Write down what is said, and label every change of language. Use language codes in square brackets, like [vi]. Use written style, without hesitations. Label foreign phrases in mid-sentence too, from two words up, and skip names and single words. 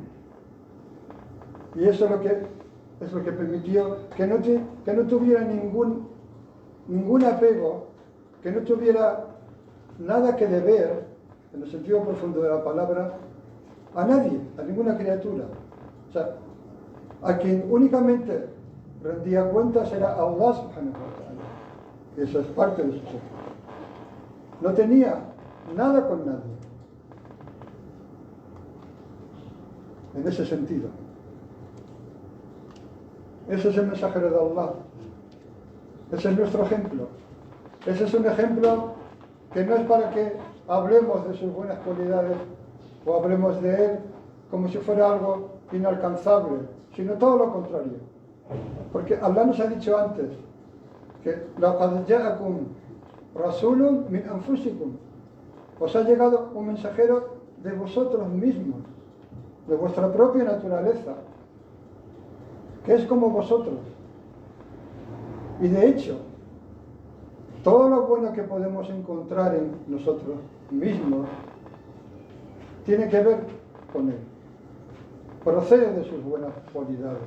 [es] Y eso es lo que permitió que no tuviera ningún apego, que no tuviera nada que deber, en el sentido profundo de la palabra, a nadie, a ninguna criatura. O sea, a quien únicamente rendía cuentas era Allah [ar] سبحانه وتعالى. [es] Y eso es parte de su ser. No tenía nada con nadie. En ese sentido. Ese es el mensajero de Allah. Ese es nuestro ejemplo. Ese es un ejemplo que no es para que hablemos de sus buenas cualidades o hablemos de él como si fuera algo inalcanzable, sino todo lo contrario. Porque Allah nos ha dicho antes que [ar] لَقَدْ جَاءَكُمْ رَسُولٌ مِنْ أَنفُسِكُمْ, [es] os ha llegado un mensajero de vosotros mismos, de vuestra propia naturaleza, que es como vosotros. Y de hecho, todo lo bueno que podemos encontrar en nosotros mismos tiene que ver con él, procede de sus buenas cualidades.